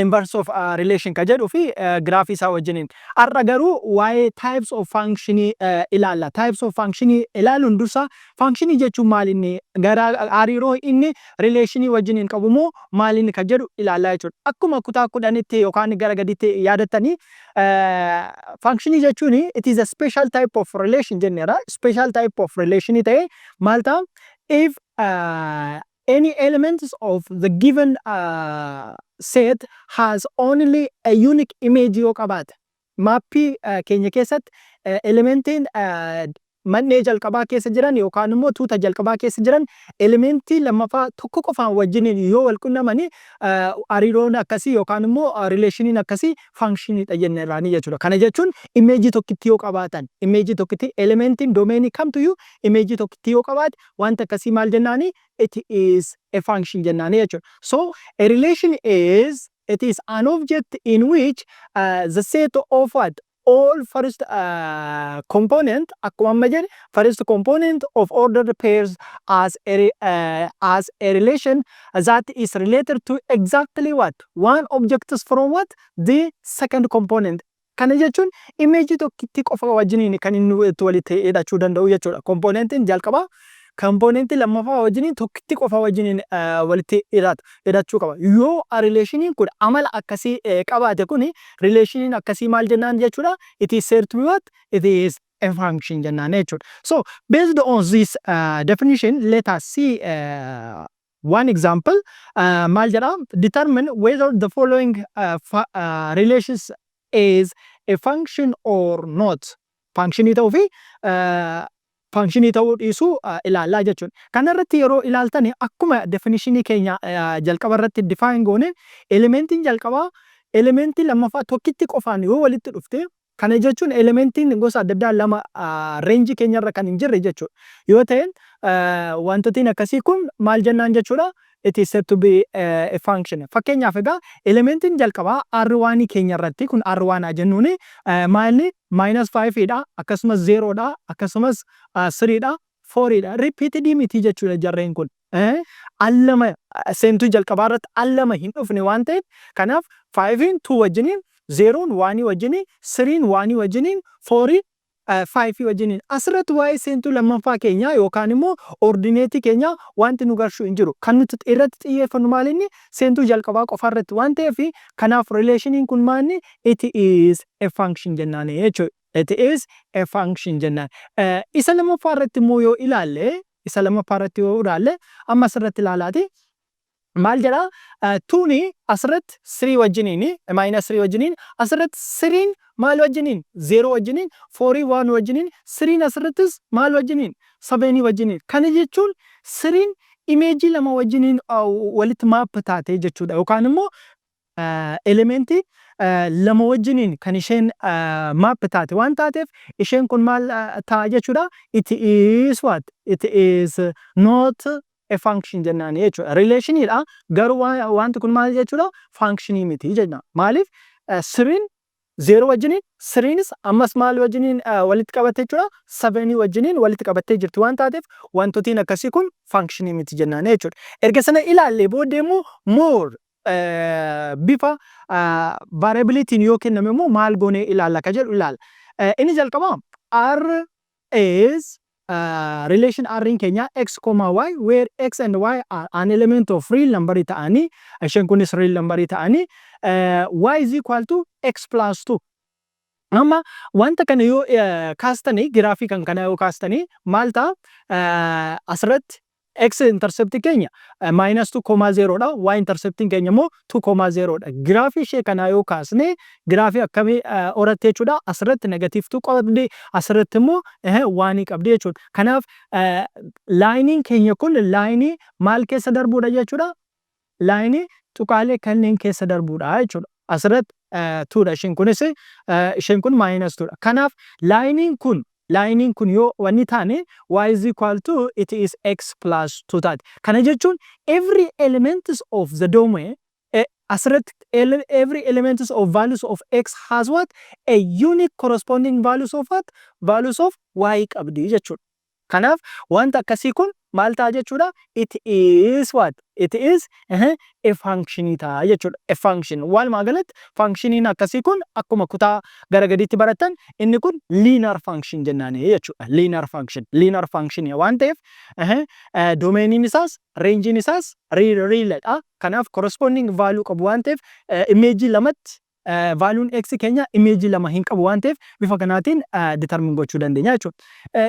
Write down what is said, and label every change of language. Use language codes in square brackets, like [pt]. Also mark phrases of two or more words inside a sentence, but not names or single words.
[en] Inverse of relation [om] kan jedhuu fi giraafii isaa wajjiniin. Har'a garuu waa'ee [en] types of [om] functionii ilaalla. [en] Types of [om] functionii ilaaluun dursa functionii jechuun maal inni hariiroo inni relationii wajjiniin qabu moo maal inni kan jedhu ilaallaa jechuudha. Akkuma kutaa 10tti yookaan gara gaditti yaadattanii functionii jechuun [en] it is a special type of relation [om] jenneera. [en] Special type of relation [om] ta'ee maal ta'a? [en] If any elements of the given set has only a unique image [om] yoo qabaate maappii keenya keessatti elementiin mannee jalqabaa keessa jiran yookaan immoo tuuta jalqabaa keessa jiran elementii lammaffaa tokko qofaan wajjiniin yoo wal qunnamanii hariiroon akkasii yookaan immoo rileeshiniin akkasii functionidha jenneeraanii jechuudha. Kana jechuun imeejii tokkitti yoo qabaatan imeejii tokkitti elementiin doomeenii kamtuyyuu imeejii tokkitti yoo qabaate wanta akkasii maal jennaanii [en] it is a function [om] jennaanii jechuudha. [en] So a relation is it is an object in which the set of what all first component [om] akkuma amma jedhe [en] first component of ordered pairs as a relation that is related to exactly what one object from what the second component. [om] Kana jechuun imeejii tokkitti qofa wajjiniin kan inni walitti hidhachuu danda'u jechuudha. Kompoonentiin jalqabaa kompoonentii lammaffaa wajjiniin tokkitti qofa wajjiniin walitti hidhachuu qaba. Yoo rileeshiniin kun amala akkasii qabaate kun rileeshiniin akkasii maal jennaan jechuudha. [en] It is said to be what? It is a function [om] jennaan jechuudha. [en] So based on this definition, let us see one example. [om] Maal jedha? [en] Determine whether the following relations is a function or not. [om] Functionii ta'uu fi functionii ta'uu dhiisuu ilaallaa jechuudha. Kana irratti yeroo ilaaltani akkuma definitionii keenya jalqaba irratti define goone elementiin jalqabaa elementii lammaffaa tokkitti qofaan yoo walitti dhufte kana jechuun elementiin gosa adda addaa lama reenjii keenya irra kan hin jirre jechuudha. Yoo ta'e wantootni akkasii kun maal jennaan jechuudha. [en] It is said to be a function. [om] Fakkeenyaaf egaa elementiin jalqabaa R1 keenya irratti kun R1 jennuuni maalni -5 dha akkasumas 0 dha akkasumas 3 dha 4 dha repeated miti jechuudha jarreen kun. Allama seentuu jalqabaa irratti allama hin dhufne waan ta'eef kanaaf 5 2 wajjiniin 0 1 wajjiniin 3 1 wajjiniin 4 5 wajjiniin asirratti waa'ee seentuu lammaffaa keenyaa yookaan immoo ordineetii keenyaa wanti nu garshuu hin jiru. Kan nuti irratti xiyyeeffannu maal inni seentuu jalqabaa qofa irratti waan ta'eef kanaaf relationiin kun maalni [en] it is a function [om] jennaan jechuudha. [en] It is a function jennaan. [om] Isa lammaffaa irratti immoo yoo ilaalle amma asirratti ilaalaati. Maal jedha? Tuuni asirratti 3 wajjiniin -3 wajjiniin asirratti 3 maal wajjiniin 0 wajjiniin 4 1 wajjiniin 3 asirrattis maal wajjiniin 7 wajjiniin. Kana jechuun 3 imeejii lama wajjiniin walitti maap taate jechuudha. Yookaan immoo elementii lama wajjiniin kan isheen maap taate waan taateef isheen kun maal ta'a jechuudha. [en] It is what? It is not a function [om] jennaan jechuudha. Relationiidha garuu wanti kun maal jechuudha? Functionii miti jenna. Maaliif? 3 0 wajjiniin 3nis ammas maal wajjiniin walitti qabattee jechuudha. 7 wajjiniin walitti qabattee jirti waan taateef wantootni akkasii kun functionii miti jennaan jechuudha. Erga sana ilaallee booddee immoo more bifa variabilitiin yoo kenname immoo maal goonee ilaalla ka jedhu ilaalla. Inni jalqabaa [en] R is relation R in Kenya x, y where x and y are an element of real number [om] ta'anii isheen kunis [en] real number ta'anii y is equal to x plus 2. [om] Amma wanta kana yoo kaastanii giraafii kan kana yoo kaastanii maal ta'a asirratti x intercept keenya minus 2,0 dha, y intercept keenya immoo 2,0 dha. Giraafii ishee kanaa yoo kaasne giraafii akkamii horatte jechuudha. Asirratti negative 2 qabdi, asirratti immoo 1 qabdi jechuudha. Kanaaf laayiniin keenya kun laayinii maal keessa darbuudha jechuudha. Laayinii tuqaalee kanneen keessa darbuudha jechuudha. Asirratti 2 dha, isheen kun minus 2 dha. Kanaaf laayiniin kun yoo wanni taane [en] y is equal to it is x plus 2 [om] taati. Kana jechuun [en] every elements of the domain asirratti every elements of values of x has what? A unique corresponding values of what? Values of y [om] qabdi jechuudha. Kanaaf wanta akkasii kun maal ta'a jechuudha? [en] It is what? It is a function [om] ta'a jechuudha. [en] A function. [om] Walumaa galatti functioniin akkasii kun akkuma kutaa gara gadiitti baratan inni kun [en] linear function [om] jennaani jechuudha. [en] Linear function [om] waan ta'eef domainiin isaas rangein isaas real-dha. Kanaaf [en] corresponding value [om] qabu waan ta'eef image lamatti valuun x keenya image lama hin qabu waan ta'eef bifa kanaatiin determine gochuu dandeenya jechuudha.